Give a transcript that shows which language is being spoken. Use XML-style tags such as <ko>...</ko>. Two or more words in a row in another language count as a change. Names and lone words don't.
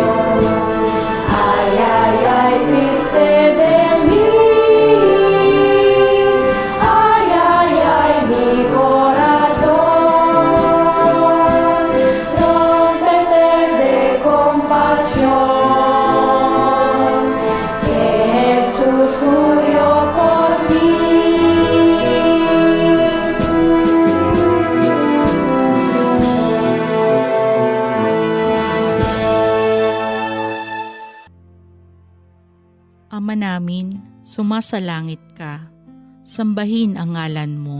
<es>Ay, ay, ay, triste de mí, ay, ay, ay, mi corazón, rómpete de compasión, que Jesús murió por mí.</es> <tl>Ama namin, sumasalangit ka. Sambahin ang ngalan mo.</tl>